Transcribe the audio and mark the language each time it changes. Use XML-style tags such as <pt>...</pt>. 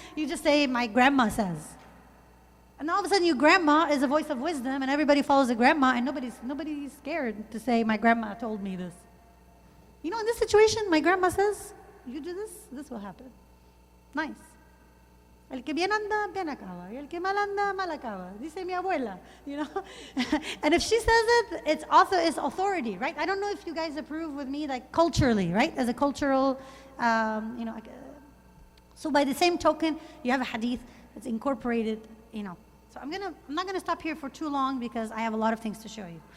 <en>You just say, my grandma says. And all of a sudden, your grandma is a voice of wisdom, and everybody follows the grandma, and nobody's scared to say, my grandma told me this. You know, in this situation, my grandma says, you do this, this will happen. Nice.</en> <es>El que bien anda, bien acaba. Y el que mal anda, mal acaba. Dice mi abuela,</es> <en>you know. And if she says it, it's authority, right? I don't know if you guys approve with me, like culturally, right? As a cultural, you know. So by the same token, you have a hadith that's incorporated, you know. So I'm not gonna stop here for too long because I have a lot of things to show you.</en>